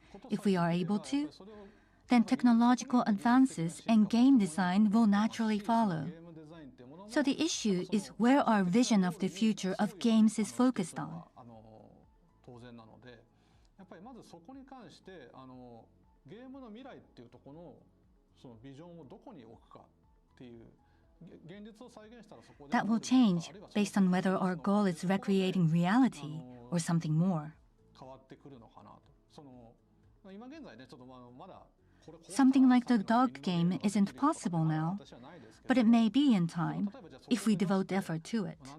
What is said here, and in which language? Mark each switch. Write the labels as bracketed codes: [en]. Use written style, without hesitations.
[en] If we are able to, then technological advances and game design will naturally follow. So the issue is where our vision of the future of games is focused on. [ja] 当然なので、やっぱりまずそこに関してゲームの未来っていうところのそのビジョンをどこに置くかっていう現実を再現したらそこで [en] That will change based on whether our goal is recreating reality or something more. [ja] 変わってくるのかなと。今現在ねちょっとまだ [en] Something like the dog game isn't possible now, but it may be in time if we devote effort to it.